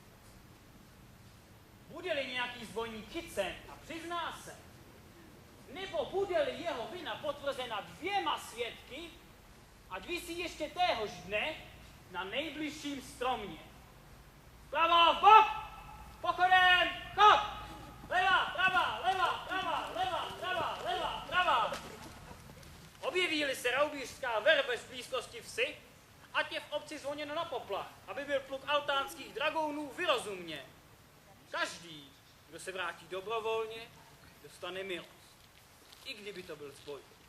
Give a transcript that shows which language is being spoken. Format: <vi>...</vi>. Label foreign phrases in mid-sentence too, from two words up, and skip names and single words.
<cs>Bude-li nějaký zbojník chycen a přizná se, nebo bude-li jeho vina potvrzena 2 svědky, ať visí ještě téhož dne na nejbližším stromě. Pravo, bok! Pochodem, chod! Leva, prava, leva, prava, leva, prava, leva, prava! Objeví-li se raubířská verve v blízkosti vsi, ať je v obci zvoněno na poplach, aby byl pluk altánských dragounů vyrozumě. Každý, kdo se vrátí dobrovolně, dostane milost. I kdyby to byl zboj.</cs>